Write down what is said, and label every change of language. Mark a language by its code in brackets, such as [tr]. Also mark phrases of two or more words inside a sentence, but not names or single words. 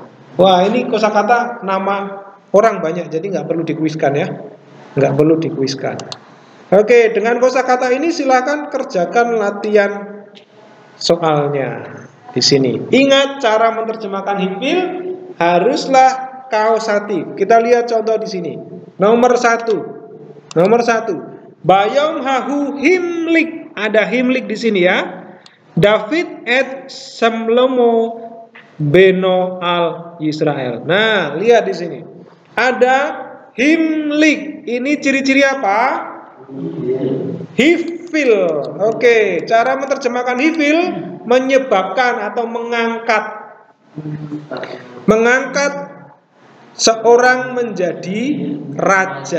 [id] Wah, ini kosakata nama orang banyak, jadi nggak perlu dikuiskan ya, nggak perlu dikuiskan. Oke, dengan kosakata ini silakan kerjakan latihan soalnya di sini. Ingat cara menerjemahkan hifil haruslah kausatif. Kita lihat contoh di sini. Nomor satu. [he] ביום ההוא המליך. [id] Ada himlik di sini ya. [he] דוד את שלמה בנו על ישראל. [id] Nah, lihat di sini. Ada himlik. Ini ciri-ciri apa? Hifil. Oke, cara menerjemahkan hifil menyebabkan atau mengangkat seorang menjadi raja.